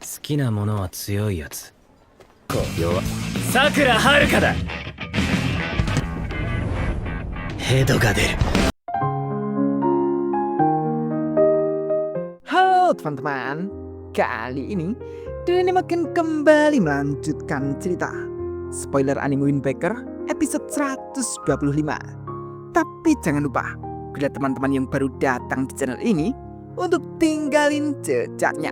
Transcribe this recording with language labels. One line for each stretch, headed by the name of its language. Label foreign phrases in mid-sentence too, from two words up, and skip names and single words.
Japanese: きなものは強いやつ。弱。さくらはるかだ。ヘドが出る。
Indonesian: Halo teman-teman, kali ini Dani makin kembali melanjutkan cerita spoiler anime Wind Waker episode 125. Tapi jangan lupa, bila teman-teman yang baru datang di channel ini, untuk tinggalin jejaknya.